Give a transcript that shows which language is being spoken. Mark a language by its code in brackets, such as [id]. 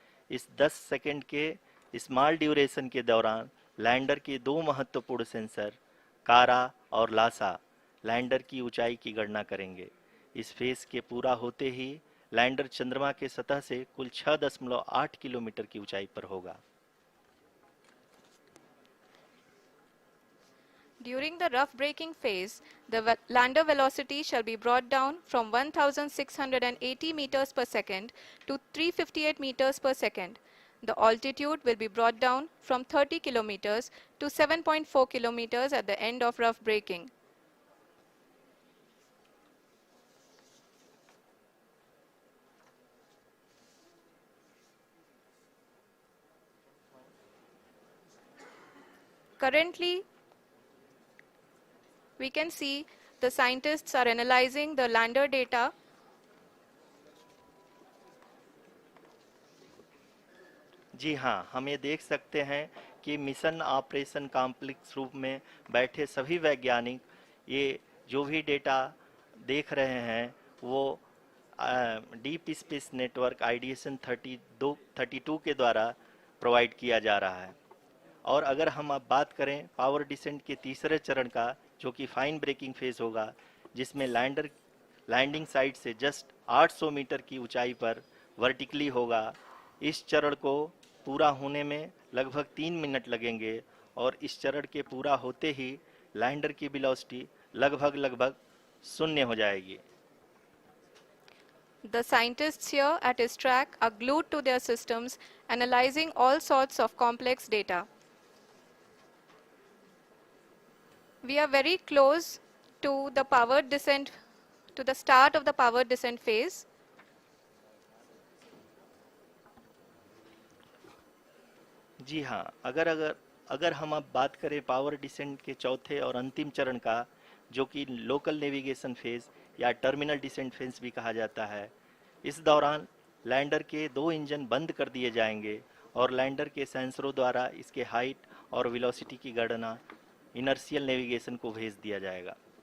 [hi] इस 10 सेकंड के small duration के दौरान लैंडर के 2 महत्वपूर्ण सेंसर कारा और लासा लैंडर की ऊंचाई की गणना करेंगे। इस फेज के पूरा होते ही लैंडर चंद्रमा के सतह से कुल 6.8 किलोमीटर की ऊंचाई पर होगा। [en] During the rough braking phase, the lander velocity shall be brought down from 1680 meters per second to 358 meters per second. The altitude will be brought down from 30 kilometers to 7.4 kilometers at the end of rough braking. Currently, we can see the scientists are analyzing the lander data. [hi] जी हाँ, हम ये देख सकते हैं कि mission operation complex रूप में बैठे सभी वैज्ञानिक ये जो भी डेटा देख रहे हैं वो डीप स्पेस नेटवर्क IDSN 32 के द्वारा प्रोवाइड किया जा रहा है। और अगर हम अब बात करें पावर डिसेंट के तीसरे चरण का, जो कि फाइन ब्रेकिंग फेज होगा, जिसमें लैंडर लैंडिंग साइट से जस्ट 800 मीटर की ऊंचाई पर वर्टिकली होगा। इस चरण को पूरा होने में लगभग 3 मिनट लगेंगे और इस चरण के पूरा होते ही लैंडर की वेलोसिटी लगभग शून्य हो जाएगी। [en] The scientists here at ISTRAC are glued to their systems, analyzing all sorts of complex data. We are very close to the powered descent, to the start of the powered descent phase. [hi] जी हाँ, अगर हम अब बात करें power descent के चौथे और अंतिम चरण का, जो कि लोकल नेविगेशन फेज या टर्मिनल डिसेंट फेज भी कहा जाता है, इस दौरान लैंडर के 2 इंजन बंद कर दिए जाएंगे और लैंडर के सेंसरों द्वारा इसके हाइट और वेलोसिटी की गणना इनर्शियल नेविगेशन को भेज दिया जाएगा।